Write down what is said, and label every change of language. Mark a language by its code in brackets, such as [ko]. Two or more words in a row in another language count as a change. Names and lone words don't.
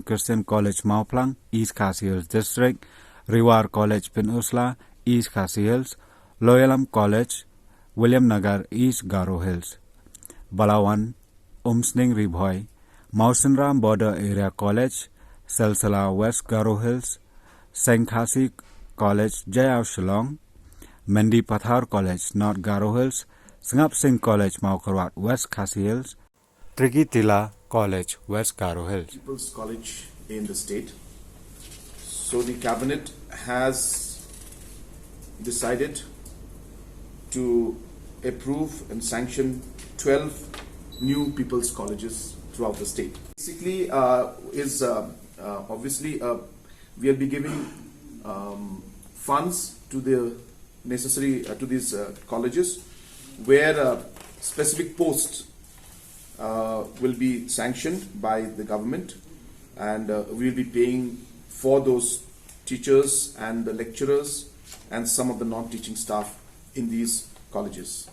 [en] Christian College Mauplang East Khasi Hills District Rewar College Peninsula East Khasi Hills Loyalam College William Nagar East Garo Hills Balawan Seng Ribhoi Mausenram Border Area College Silsila West Garo Hills Seng Khasi College Jayao Shillong Mendi Pathar College North Garo Hills Sengap Singh College Maukarwat West Khasi Hills Trigitila College West Garo Hills People's College in the state. So the cabinet has decided to approve and sanction 12 new people's colleges throughout the state. Basically, obviously we'll be giving funds to the necessary to these colleges where specific posts will be sanctioned by the government, and we'll be paying for those teachers and the lecturers and some of the non-teaching staff in these colleges.